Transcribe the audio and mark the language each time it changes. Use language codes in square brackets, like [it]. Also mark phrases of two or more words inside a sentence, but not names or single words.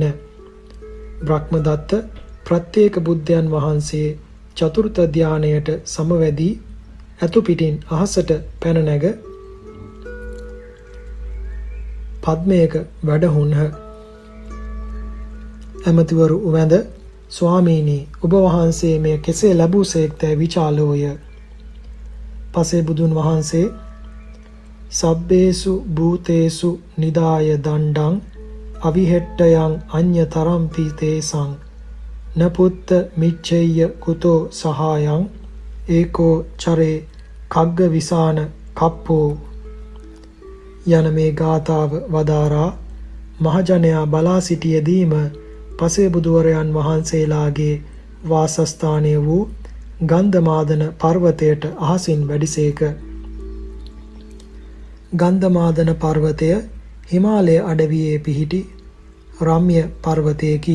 [si] බ්‍රහ්මදත්ත ප්‍රත්‍යේක බුද්ධයන් වහන්සේ චතුර්ථ ධානයට සමවැදී ඇතු පිටින් අහසට පැන නැග පද්මයක වැඩහුන්හ. ඇමතිවරු වැඳ ස්වාමීනි ඔබ වහන්සේ මෙය කෙසේ ලැබූසේක්දැයි විචාලෝය. පසේ බුදුන් වහන්සේ [pi] සබ්බේසු භූතේසු නිදාය දණ්ඩං අවිහෙට්ටයන් අඤ්ඤතරම්පි තේසං නපුත්ත මිච්ඡෙය්‍ය කුතෝ සහායං ඒකෝ චරේ කග්ග විසාන කප්පෝ [si] යන මේ ගාථාව වදාරා මහජනයා බලා සිටියදීම පසේ බුදුවරයන් වහන්සේලාගේ වාසස්ථානය වූ ගන්ධමාදන පර්වතයට අහසින් වැඩිසේක. ගන්ධමාදන පර්වතය හිමාලය අඩවියේ පිහිටි රම්‍ය පර්වතයකි.